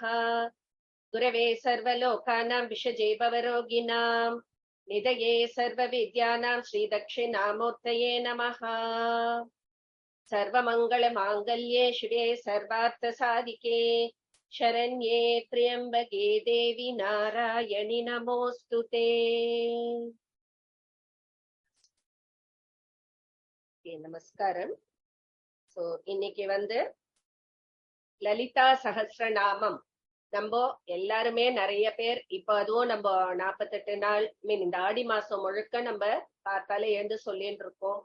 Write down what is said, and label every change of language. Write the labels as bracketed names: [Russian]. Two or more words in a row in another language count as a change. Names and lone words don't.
[Sanskrit] गुरवे सर्वलोकानां विषजे भवरोगिणां निधये सर्वविद्यानां श्रीदक्षिणामूर्तये नमः। सर्वमङ्गलमाङ्गल्ये शिवे सर्वार्थसाधिके शरण्ये त्र्यम्बके देवी नारायणि नमोऽस्तुते। [Tamil] நமஸ்காரம். சோ இன்னைக்கு லலிதா சஹஸ்ரநாமம் நம்ம எல்லாருமே நிறைய பேர் இப்ப அதுவும் நம்ம 48 நாள் இந்த ஆடி மாசம் முழுக்க நம்ம பார்த்தாலே எழுந்து சொல்லிட்டு இருக்கோம்.